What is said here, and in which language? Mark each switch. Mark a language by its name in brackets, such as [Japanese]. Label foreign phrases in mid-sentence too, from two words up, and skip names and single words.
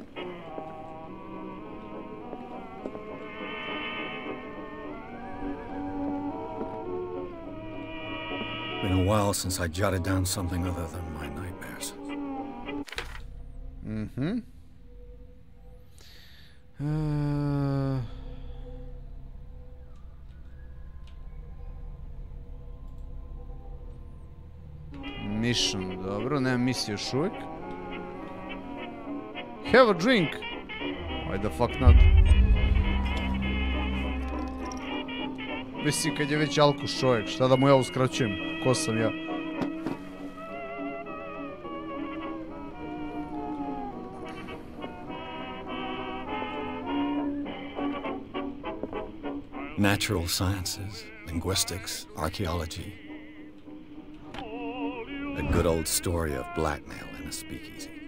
[English] Been a while since I jotted down something other than my nightmares. Mission, [Bosnian] dobro, nema misije još uvijek. [English] Have a drink! Why the fuck not? [Bosnian] Mislim, kad je već alkuš čovjek, šta da mu ja uskraćujem? Ko sam ja? [English] Natural sciences, linguistics, archaeology. A good old story of blackmail in a speakeasy.